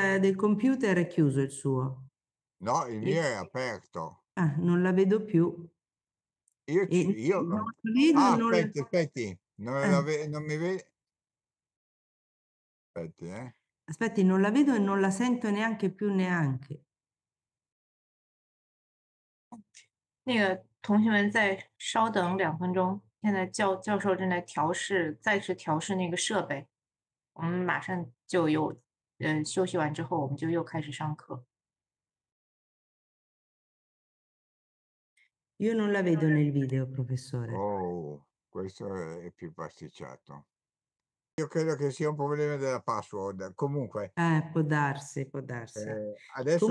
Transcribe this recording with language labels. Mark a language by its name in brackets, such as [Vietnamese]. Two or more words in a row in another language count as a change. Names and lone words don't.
[Italian] del computer è chiuso il suo. no, il mio E, è aperto. non la vedo più. E Io non la vedo e non la... aspetti, eh, non mi aspetti, eh. aspetti, non la vedo e non la sento neanche più neanche. [Chinese] 那个同学们再稍等2分钟，现在教授正在再次调试那个设备，我们马上就休息完之后，我们就又开始上课。 [Italian] Io non la vedo nel video, professore. Oh, questo è più pasticciato. Io credo che sia un problema della password. Comunque, Può darsi, può darsi. adesso